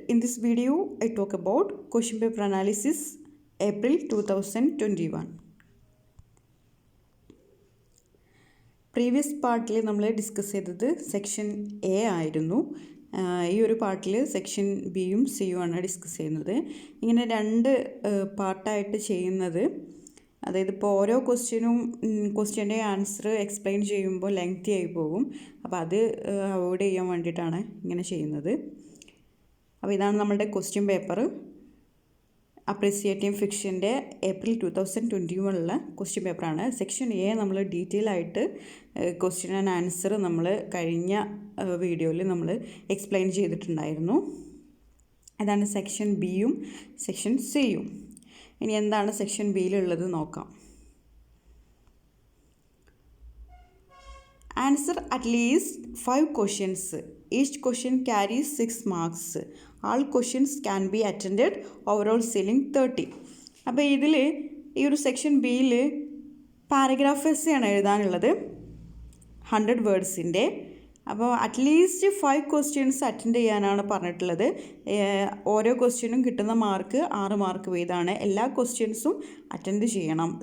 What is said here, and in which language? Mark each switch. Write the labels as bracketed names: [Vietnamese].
[English] In this video, I talk about question paper analysis April 2021. [Malayalam] Previous പാർട്ടിൽ നമ്മൾ discuss ചെയ്തത് section A ആയിരുന്നു. ഈ ഒരു പാർട്ടിൽ സെക്ഷൻ ബിയും സിയും ആണ് ഡിസ്കസ് ചെയ്യുന്നത്. ഇങ്ങനെ രണ്ട് പാർട്ടായിട്ട് ചെയ്യുന്നത്, അതായത് ഇപ്പോൾ ഓരോ ക്വസ്റ്റ്യൻ്റെ ആൻസർ എക്സ്പ്ലെയിൻ ചെയ്യുമ്പോൾ ലെങ്തി ആയി പോകും. അപ്പോൾ അത് അവോയ്ഡ് ചെയ്യാൻ വേണ്ടിയിട്ടാണ് ഇങ്ങനെ ചെയ്യുന്നത്. അപ്പോൾ ഇതാണ് നമ്മളുടെ ക്വസ്റ്റ്യൻ പേപ്പർ. അപ്രീസിയേറ്റീവ് ഫിക്ഷൻ്റെ ഏപ്രിൽ 2021 ക്വസ്റ്റ്യൻ പേപ്പറാണ്. സെക്ഷൻ എ നമ്മൾ ഡീറ്റെയിൽ ആയിട്ട് ക്വസ്റ്റ്യൻ ആൻഡ് ആൻസർ നമ്മൾ കഴിഞ്ഞ വീഡിയോയിൽ നമ്മൾ എക്സ്പ്ലെയിൻ ചെയ്തിട്ടുണ്ടായിരുന്നു. അതാണ് സെക്ഷൻ ബിയും സെക്ഷൻ സിയും. ഇനി എന്താണ് സെക്ഷൻ ബിയിലുള്ളത് നോക്കാം. [English] Answer at least 5 questions. Each question carries 6 marks. All questions can be attended. Overall ceiling 30. [Malayalam] അപ്പോൾ ഇതിൽ ഈ ഒരു സെക്ഷൻ ബിയിൽ പാരഗ്രാഫ് എസ്സേയാണ് എഴുതാനുള്ളത് 100 വേർഡ്സിൻ്റെ. അപ്പോൾ അറ്റ്ലീസ്റ്റ് 5 questions അറ്റൻഡ് ചെയ്യാനാണ് പറഞ്ഞിട്ടുള്ളത്. ഓരോ ക്വസ്റ്റ്യനും കിട്ടുന്ന മാർക്ക് 6 മാർക്ക് വീതമാണ്. എല്ലാ ക്വസ്റ്റ്യൻസും അറ്റൻഡ് ചെയ്യണം.